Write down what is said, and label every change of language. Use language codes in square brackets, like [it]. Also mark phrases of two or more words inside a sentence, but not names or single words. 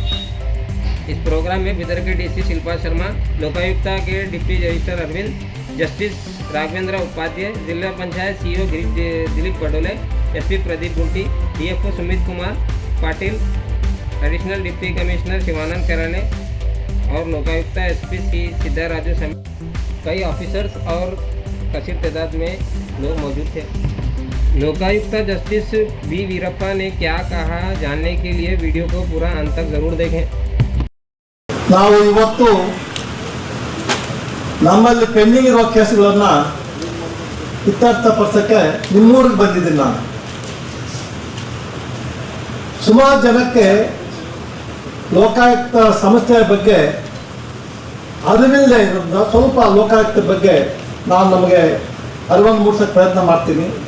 [hi] इस प्रोग्राम में बिदर के DC शिल्पा शर्मा, लोकायुक्ता के डिप्टी रजिस्ट्रार अरविंद, जस्टिस राघवेंद्र उपाध्याय, जिला पंचायत CEO दिलीप बडोले, SP प्रदीप गुंटी, DFO सुमित कुमार पाटिल, एडिशनल डिप्टी कमिश्नर शिवानंद कराले और लोकायुक्ता SP सिद्धा राजू समेत कई ऑफिसर्स और कसीर तादाद में लोग मौजूद थे। लोकायुक्ता जस्टिस B वीरप्पा ने क्या कहा, जानने के लिए वीडियो को पूरा अंत तक ज़रूर देखें। [kn] ನಾವು ಇವತ್ತು ನಮ್ಮಲ್ಲಿ ಪೆಂಡಿಂಗ್ ಇರುವ ಕೇಸುಗಳನ್ನು ಇತ್ಯರ್ಥಪಡಿಸೋಕ್ಕೆ ನಿಮ್ಮೂರಿಗೆ ಬಂದಿದ್ದೀನಿ ನಾನು. ಸುಮಾರು ಜನಕ್ಕೆ ಲೋಕಾಯುಕ್ತ ಸಂಸ್ಥೆಯ ಬಗ್ಗೆ ಅರಿವಿಲ್ಲದೆ ಇರೋದ್ರಿಂದ ಸ್ವಲ್ಪ ಲೋಕಾಯುಕ್ತ ಬಗ್ಗೆ ನಾನು ನಮಗೆ ಅರಿವನ್ನು ಮೂಡಿಸೋಕ್ಕೆ ಪ್ರಯತ್ನ ಮಾಡ್ತೀನಿ.